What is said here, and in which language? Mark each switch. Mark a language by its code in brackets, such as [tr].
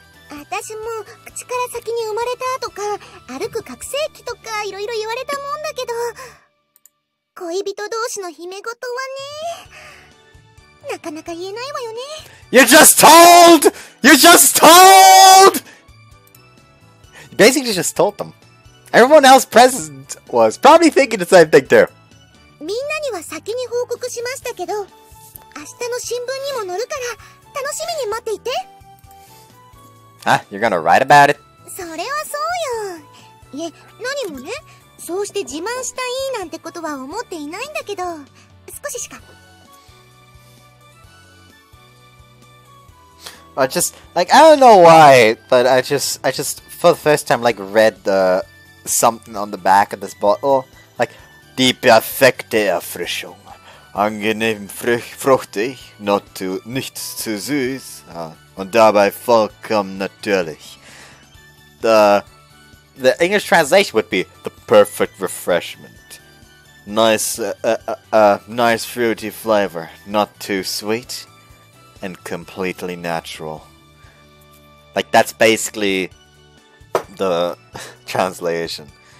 [ja] 私も口から先に生まれたとか、歩く覚醒器とかいろいろ言われたもんだけど、恋人同士の秘め事はね、なかなか言えないわよね。 [en] You just told! You just told! You basically just told them. Everyone else present was probably thinking the same thing too. [ja] みんなには先に報告しましたけど、明日の新聞にも載るから楽しみに待っていて。 [en] Huh? You're gonna write about it? [ja] それはそうよ。いえ、何もね、そうして自慢したいなんてことは思っていないんだけど、少ししか。 [en] I just, like, I don't know why, but I just, for the first time, like, read the something on the back of this bottle. [de] Like, die perfekte Erfrischung. Angenehm fruchtig, nicht zu süß, und dabei vollkommen natürlich. [en] The English translation would be the perfect refreshment. Nice, nice fruity flavor, not too sweet, and completely natural. Like, that's basically the translation.